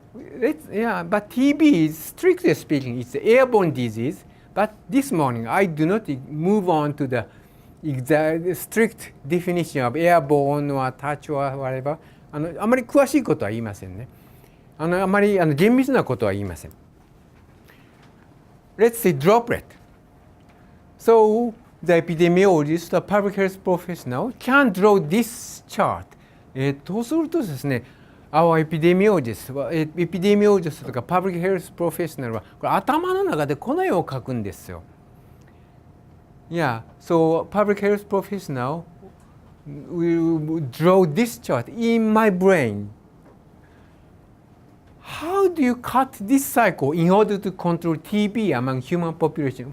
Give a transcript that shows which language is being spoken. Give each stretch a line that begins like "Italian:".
English: But TB is, strictly speaking, it's an airborne disease. But this morning, I do not move on to the exact strict definition of airborne or touch or whatever.
Japanese: あまり詳しいことは言いませんね。あまり厳密なことは言いません。
English: Let's say droplet. So the epidemiologist, the public health professional can draw this chart.
Japanese: そうするとですね、
English: our epidemiologist
Japanese: とか
English: public health professional
Japanese: はこれ頭の中でこの絵を描くんですよ。
English: Yeah, so public health professional will draw this chart in my brain. How do you cut this cycle in order to control TB among human population?